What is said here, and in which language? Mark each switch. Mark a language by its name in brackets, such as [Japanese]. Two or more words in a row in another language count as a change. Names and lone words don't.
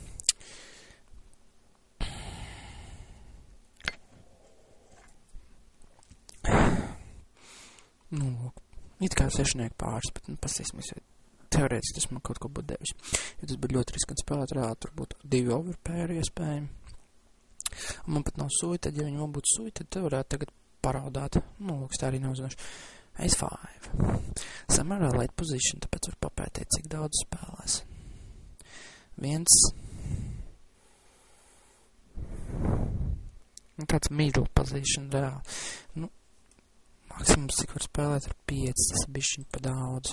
[Latvian] Nu, lūk, it kā 6 pāris, bet pasīsimies, teorētiski tas man kaut ko būtu devis. Jo tas būtu ļoti riskanti spēlēt, reāli tur būtu 2 overpair iespējami. Un man pat nav suita, tad ja viņi man būtu suita, tad varētu tagad paraudāt. Nu, lūk, tā arī nav zinoši. Ace 5. Samērā [English] late position, [Latvian] tāpēc var papētīt, cik daudz spēlēs. 1. Un tāds [English] middle position [Latvian] reāli. Nu, maksimums, cik var spēlēt ar 5, tas bišķiņ pa daudz.